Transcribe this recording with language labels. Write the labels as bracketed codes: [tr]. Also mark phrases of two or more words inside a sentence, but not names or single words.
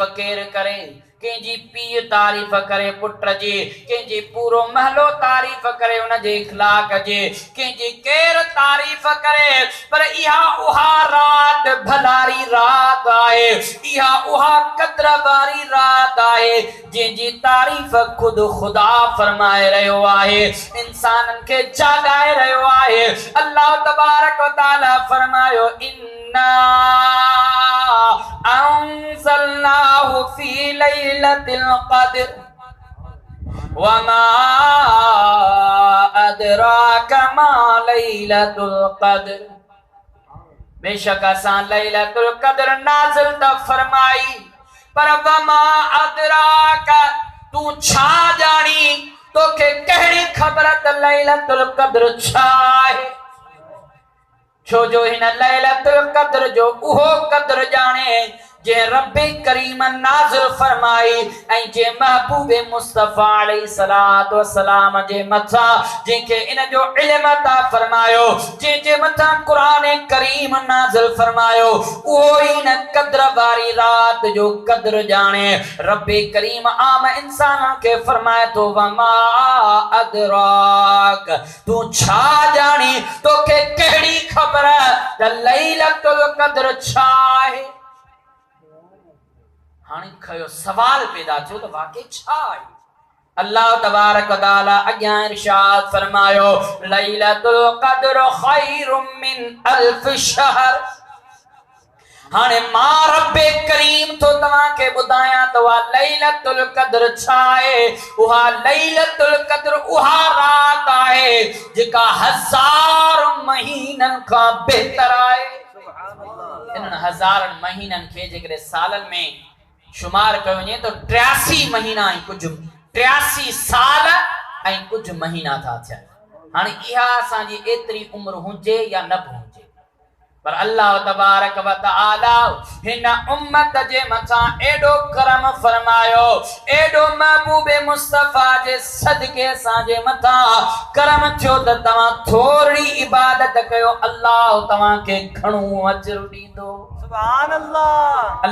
[sd] केर करे कंहिंजी पीउ तारीफ़ करे पुट जी कंहिंजी पूरो महलो तारीफ़ करे उन जे इखलाक जी कंहिंजी केर तारीफ़ करे पर इहा उहा रात भलारी रात आहे इहा उहा क़द्र वारी रात आहे जंहिंजी तारीफ़ खुद खुदा फरमाए रहियो आहे इंसाननि खे जाॻाए रहियो आहे [ar] الله تبارك وتعالى [sd] फरमायो इन्ना [ar] أنزلناه في ليلة القدر وما أدراك ما ليلة القدر [sd] बेशक असां लैलतुल क़द्र नाज़िल त फरमाई पर [ar] وما أدراك [sd] तू छा जानी तोखे कहिड़ी ख़बर त लैलतुल क़द्र छा आहे छो जो हिन लैलतुल क़द्र जो उहो क़द्र जाने जे रब्बे करीम नाज़िल फरमाई ऐं जे महबूब मुस्तफा [ar] عليه الصلاة والسلام [sd] जे मथा जंहिंखे इन जो इल्म अता फरमायो जे मथा क़ुरान करीम नाज़िल फरमायो उहो ई न क़द्र वारी रात जो क़द्र जाने रब्बे करीम आम इंसान के फरमाए तो वमा अदराक तू छा जानी तोखे कहिड़ी ख़बर त लैलतुल क़द्र छा आहे हाणे खयो सवाल पैदा थियो त वाकई छा आहे [ar] الله تبارك وتعالى [sd] अॻियां इरशाद फरमायो [ar] ليلة القدر خير من ألف شهر [sd] हाने मां रब्बे करीम तो तव्हां के बुधाया तो लैलतुल क़द्र छाए उहा लैलतुल क़द्र उहा रात आहे जेका 1000 महीनन का बेहतर आहे। इन 1000 महीनन के जेकरे सालन में शुमार कयो वञे तो 83 महीना ऐं कुछ 83 साल ऐं कुछ महीना था थियन। हाने इहा असांजी एतरी उम्र हुजे या न हुजे पर [ar] الله تبارك وتعالى [sd] हिन उम्मत जे मथा एडो करम फरमायो एडो महबूब मुस्तफा जे सदके साजे मथा करम थियो त तव्हां थोड़ी इबादत कयो अल्लाह तव्हां के घणो अजर दींदो। [ar] سبحان الله.